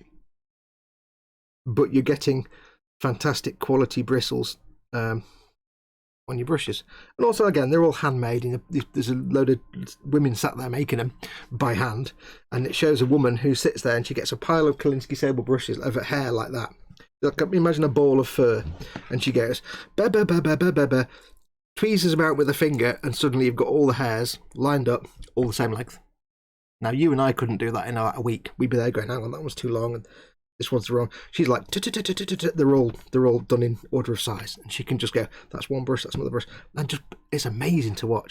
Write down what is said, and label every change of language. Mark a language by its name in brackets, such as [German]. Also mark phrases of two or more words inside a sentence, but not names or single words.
[English] But you're getting fantastic quality bristles on your brushes. And also, again, they're all handmade. There's a load of women sat there making them by hand, and it shows a woman who sits there and she gets a pile of Kolinsky sable brushes of her hair like that. Like, imagine a ball of fur, and she goes, ba ba ba ba ba ba ba, tweezes them out with a finger, and suddenly you've got all the hairs lined up, all the same length. Now, you and I couldn't do that in a week. We'd be there going, hang on, that one's too long, and this one's wrong. She's like, they're all done in order of size, and she can just go, that's one brush, that's another brush, and just, it's amazing to watch.